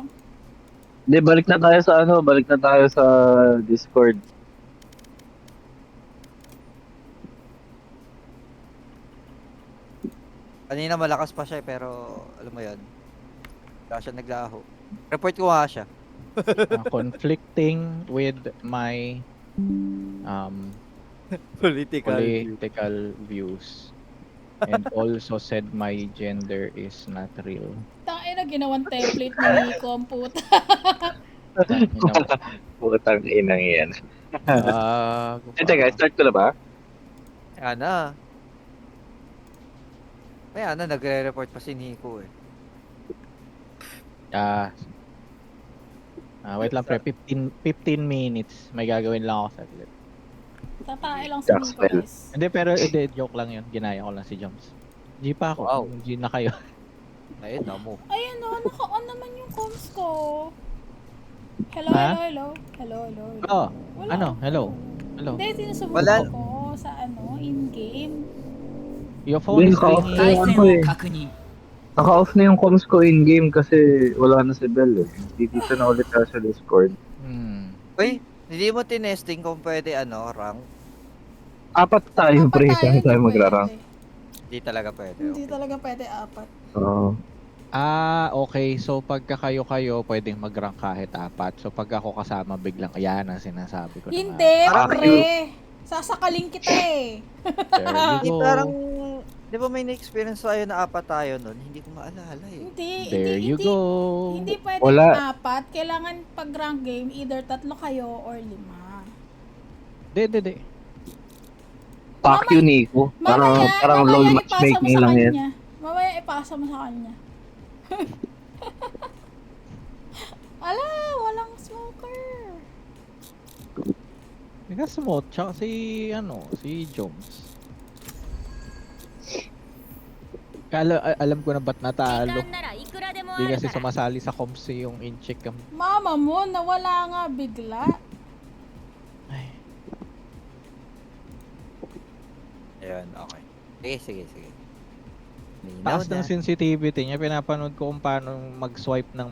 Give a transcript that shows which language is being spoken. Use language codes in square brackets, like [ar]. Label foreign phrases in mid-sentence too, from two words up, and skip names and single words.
[tl] Hindi, balik na tayo sa Discord. Kanina malakas pa siya eh, pero alam mo yun. Wala siya naglaho. Report ko nga siya. [en] Conflicting with my political views. And also said my gender is not real. [tl] Tangina, ginawang template ni Nico ang puta. Putang inang yan. Teka, start ko na ba? Kaya na, nagre-report pa si Nico eh. Wait lang pre, 15 minutes. May gagawin lang ako saglit. Tatae lang si Nico, Jaxwell. guys. Hindi, pero joke lang yun. Ginaya ko lang si Joms. G pa ako. Wow. G na kayo. Ayun na mo. Ayun o, naka-on naman yung comms ko. Hello, Ha? hello, hello. Hello, hello, hello. Oh, Wala. ano? Hello? Hello? Hindi, sinusubukan Wala. ko sa in-game. [en] Your phone is [tl] Naka-off [en] ringing. [ja] 対 [tl] yung ano [ja] 戦を [tl] eh. [ja] 確認 [tl] Naka-off na yung comms ko in-game kasi wala na si Bell eh. Dito na ulit tayo sa Discord. Uy, hindi mo tinesting kung pwede rank? 4 tayo, Apat pre. tayo, Saan tayo hindi magra-rank? pwede. Hindi talaga pwede. Hindi Okay. talaga pwede 4. Oo. Okay. So, pagka kayo-kayo, pwedeng mag-rank kahit 4. So, pag ako kasama, biglang, ayan ang sinasabi ko na nga. Hindi, Parang pre. Sasakaling kita eh. [en] There you [tl] Hindi [en] go. [tl] parang, di ba may na-experience tayo na 4 tayo nun? Hindi ko maalala eh. Hindi, [en] There [tl] hindi, [en] you [tl] hindi, [en] go. [tl] hindi pwede Wala. 4. Kailangan pag [en] rank game, [tl] either 3 kayo or 5. Hindi. [en] Fuck you, Nico. [tl] Parang LOL matchmaking lang yan. Mamaya ipasa mo sa kanya. Ala, walang smoker. Nag-smoke, tsaka si Jones. Alam ko na ba't [ja] 時 [tl] natalo. [ja] 間ならいくらでもあ [tl] Hindi [ja] る [tl] kasi [ja] から [tl] sumasali sa comms yung in-check. Mama mo, nawala nga bigla. Ayun, okay. Sige. Taas ng sensitivity niya, pinapanood ko kung paano mag-swipe ng...